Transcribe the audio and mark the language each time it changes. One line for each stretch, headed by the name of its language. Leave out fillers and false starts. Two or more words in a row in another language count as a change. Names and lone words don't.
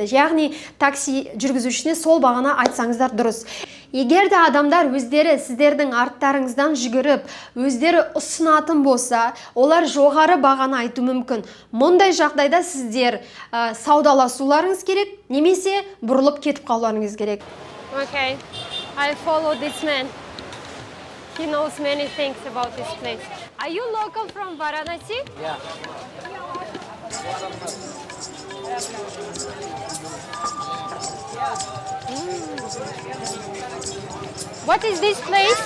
Kazakh: Яғни такси жүргізушісіне сол бағаны айтсаңыздар дұрыс. Егер де адамдар өздері сіздердің арттарыңыздан жүгіріп, өздері ұсынатын болса, олар жоғары бағаны айту мүмкін. Мұндай жағдайда сіздер саудаласуларыңыз керек, немесе бұрылып кетіп қалуларыңыз керек.
English: Okay. I follow this man. He knows many things about this place. Are you local from Varanasi? Yeah. What is this place?